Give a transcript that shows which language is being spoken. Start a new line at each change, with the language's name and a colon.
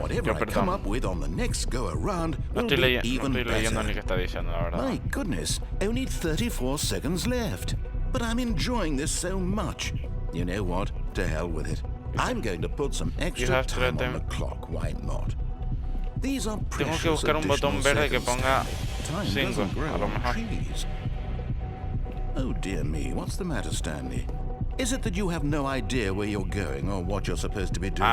English: Whatever I come up with on the next go around will be even better. My goodness, only 34 seconds left. But I'm enjoying this so much. You know what? To hell with it. I'm going to put some extra time on the clock. Why not? These are
Spanish: Tengo que buscar un botón verde que ponga 5, a lo mejor.
English: Oh dear me, what's the matter, Stanley? Is it that you have no idea where you're going or what you're supposed to be doing?